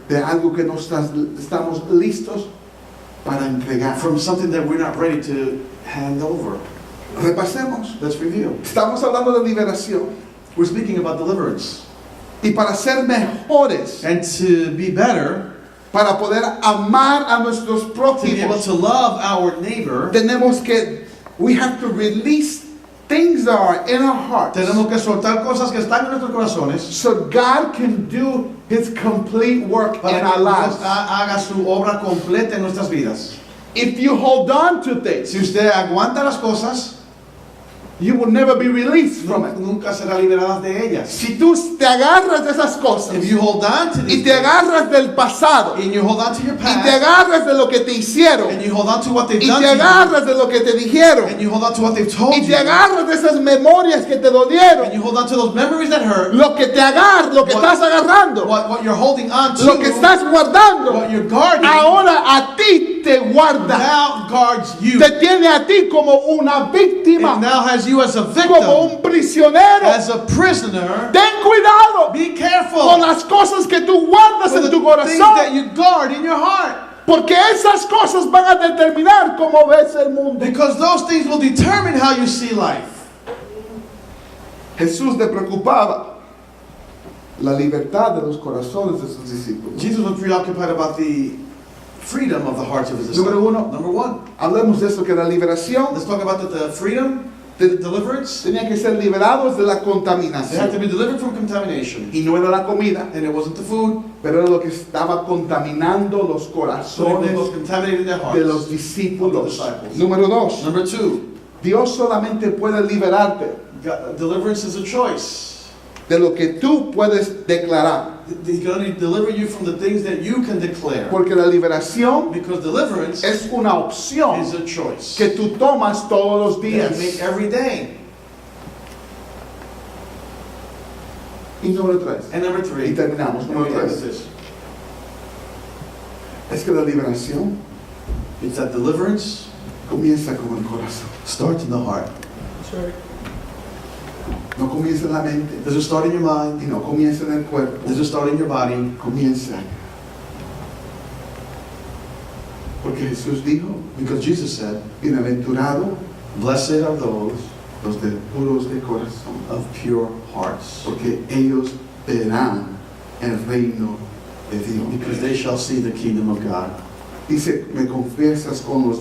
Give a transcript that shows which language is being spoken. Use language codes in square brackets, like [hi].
[es] de algo que no estamos listos para entregar. [en] from something that we're not ready to hand over. [es] Repasemos. [en] Let's review. [es] Estamos hablando de liberación. [en] We're speaking about deliverance. [es] Y para ser mejores, [en] And to be better, [es] para poder amar a nuestros [en] to be able [es] prójimos, [en] to love our neighbor, we have to release things that are in our hearts [es] tenemos que soltar cosas que están en nuestros corazones [en] so God can do His complete work [es] para [en] in [es] que [en] our [es] Dios [en] lives. [es] haga su obra completa en nuestras vidas. [en] If you hold on to things, [es] Si usted aguanta las cosas, [en] you will never be released from it. [es] Nunca será liberadas de ellas. Si tú te agarras de esas cosas [en] If you hold on to [es] y [en] these [es] te agarras del pasado [en] and you hold on to your [es] y te [en] past [es] agarras de lo que te hicieron [en] and you hold on to what they've [es] y [en] done [es] te [en] to you [es] agarras de lo que te dijeron [en] and you hold on to what they've told [es] y [en] you [es] te agarras de esas memorias que te dolieron, [en] and you hold on to those memories that hurt, [es] lo que te agarras, lo que [en] What- [es] estás agarrando, [en] what you're holding on to, [es] lo que estás guardando, [en] what you're guarding, [es] ahora a ti te guarda, [en] now guards you. [es] te tiene a ti como una [en] It [es] víctima, [en] now has you as a [es] como [en] victim, [es] un prisionero. [en] as a prisoner. [es] Ten cuidado [en] Be [es] con [en] careful [es] las cosas que tú guardas [en] for [es] en [en] the [es] tu [en] things that [es] corazón, [en] you guard in your heart, [es] porque esas cosas van a determinar cómo ves el mundo. [en] because those things will determine how you see life. [es] Jesús le preocupaba la libertad de los corazones de sus discípulos. [en] Jesus was preoccupied about the freedom of the hearts of his [es] Número [en] disciples. [es] uno. [en] Number one, [es] Hablemos de eso, que la liberación [en] let's talk about the freedom, the deliverance. [es] tenía que ser liberados de la [en] They had to [es] contaminación. [en] be delivered from contamination. [es] Y no era la comida, [en] And it wasn't the food, [es] pero era lo que estaba contaminando los [en] so it [es] corazones [en] was contaminating their hearts. [es] de los discípulos. [en] disciples. [es] Número dos, [en] Number two, [es] Dios solamente puede liberarte [en] deliverance is a choice. [es] de lo que tú puedes declarar. [en] He can only deliver you from the things that you can declare. [es] Porque la liberación [en] Because deliverance [es] es una opción [en] is a choice [es] que tú tomas todos los [en] that [es] días. [en] you make every day. [es] Y número tres, [en] And number three, [es] y terminamos, [en] and [es] número [en] we end [es] tres, [en] with this. [es] es que la liberación [en] It's that deliverance [es] comienza con el corazón. [en] starts in the heart. [es] No comienza en la mente [en] Does it start in your mind? [es] y no comienza en el cuerpo, [en] Does it start in your body? [es] comienza. Porque Jesús dijo, [en] Because Jesus said, [es] bienaventurado [en] blessed are those [es] los de puros de corazón, [en] of pure hearts, [es] porque ellos verán el reino de Dios. [en] because they shall see the kingdom of God. [es] Dice, me confiesas con los